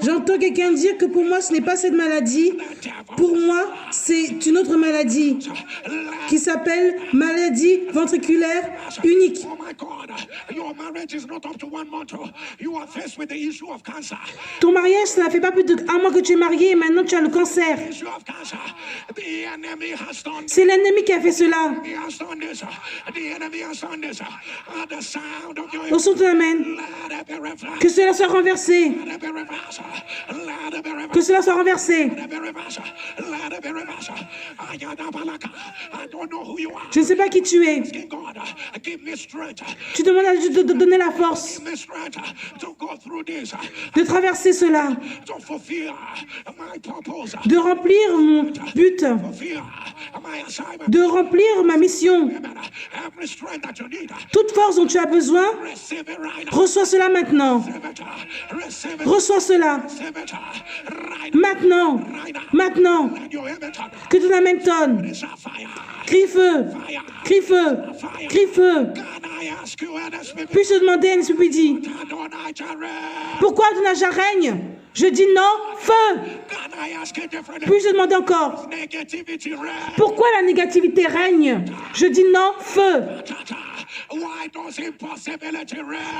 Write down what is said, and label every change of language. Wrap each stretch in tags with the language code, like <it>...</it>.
<fr>J'entends quelqu'un dire que pour moi, ce n'est pas cette maladie. Pour moi, c'est une autre maladie qui s'appelle maladie ventriculaire unique.</fr> <en>oh my God, your marriage is not up to 1 month. You are faced with the issue of cancer.</en> <fr>Ton mariage, ça ne fait pas plus d'1 mois que tu es marié et maintenant tu as le cancer.</fr> <en>Issue of cancer. The enemy has done.</en> <fr>C'est l'ennemi qui a fait cela.</fr> <en>He has done this. The enemy has done this. The sound of your</en> <fr>Au son ton amen.</fr> <en>let it be reversed.</en> <fr>Que cela soit renversé.</fr> <en>Let it be reversed. Let it be reversed.</en> <fr>Que cela soit renversé.</fr> <en>Let it be reversed. Let it be reversed. I don't know who you are.</en> <fr>Je ne sais pas qui tu es.</fr> <en>Asking God, give me strength.</en> <fr>Tu demandes à Dieu de te donner la force</fr> <en>Give me strength to go through this,</en> <fr>de traverser cela,</fr> <en>to fulfill my purpose,</en> <fr>de remplir mon but,</fr> <en>fulfill my assignment.</en> <fr>de remplir ma mission.</fr> <en>Every strength that you need,</en> <fr>Toute force dont tu as besoin,</fr> <en>receive it right now.</en> <fr>reçois cela maintenant.</fr> <en>Receive it.</en> <fr>Reçois cela</fr> <en>Receive it right now.</en> <fr>maintenant. Maintenant.</fr> <en>Let your amen turn.</en> <fr>Que ton amen tonne.</fr> <en>It's a fire.</en> <fr>Crie feu. Crie feu. Crie feu.</fr> <en>Can I ask you, NSPP?</en> <fr>Puis-je demander à Nsupidi,</fr> <en>Adonai Jireh,</en> <fr>pourquoi Adonijah règne? Je dis non, feu.</fr> <en>can I ask you differently?</en> <fr>Puis-je demander encore,</fr> <en>Negativity reign.</en> <fr>pourquoi la négativité règne? Je dis non, feu.</fr> <en>Why does impossibility reign?</en>